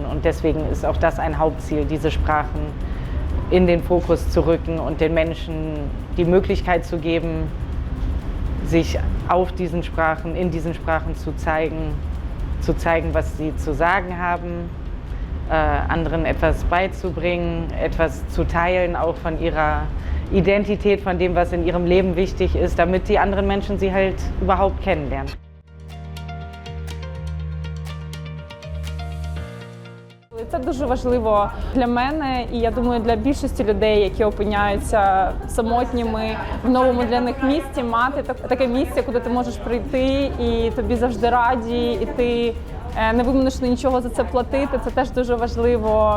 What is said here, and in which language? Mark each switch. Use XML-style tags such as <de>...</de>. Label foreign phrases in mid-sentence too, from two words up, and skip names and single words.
<de>Und deswegen ist auch das ein Hauptziel, diese Sprachen in den Fokus zu rücken und den Menschen die Möglichkeit zu geben, sich auf diesen Sprachen, in diesen Sprachen zu zeigen, was sie zu sagen haben, anderen etwas beizubringen, etwas zu teilen, auch von ihrer Identität, von dem, was in ihrem Leben wichtig ist, damit die anderen Menschen sie halt überhaupt kennenlernen.</de> <uk>Це дуже важливо для мене і, я думаю, для більшості людей, які опиняються самотніми в новому для них місті, мати таке місце, куди ти можеш прийти і тобі завжди раді, і ти не вимушений нічого за це платити, це теж дуже важливо.</uk>